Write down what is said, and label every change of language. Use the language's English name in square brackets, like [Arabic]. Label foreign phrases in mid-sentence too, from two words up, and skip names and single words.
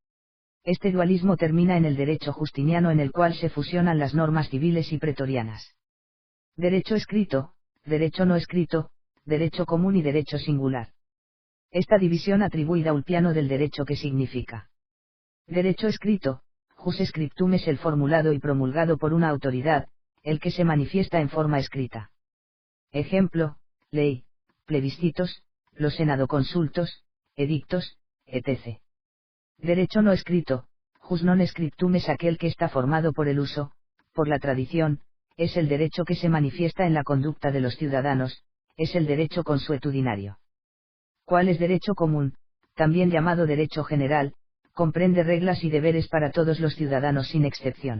[Spanish] Este dualismo termina en el derecho justiniano, en el cual se fusionan las normas civiles y pretorianas. Derecho escrito, derecho no escrito, derecho común y derecho singular. Esta división atribuida a Ulpiano del derecho que significa. Derecho escrito, [Latin] jus scriptum, [Spanish] es el formulado y promulgado por una autoridad, el que se manifiesta en forma escrita. Ejemplo, ley, plebiscitos, los senadoconsultos, edictos, etc. Derecho no escrito, [Latin] jus non scriptum, [Spanish] es aquel que está formado por el uso, por la tradición, es el derecho que se manifiesta en la conducta de los ciudadanos, es el derecho consuetudinario. ¿Cuál es derecho común, también llamado derecho general? Comprende reglas y deberes para todos los ciudadanos sin excepción.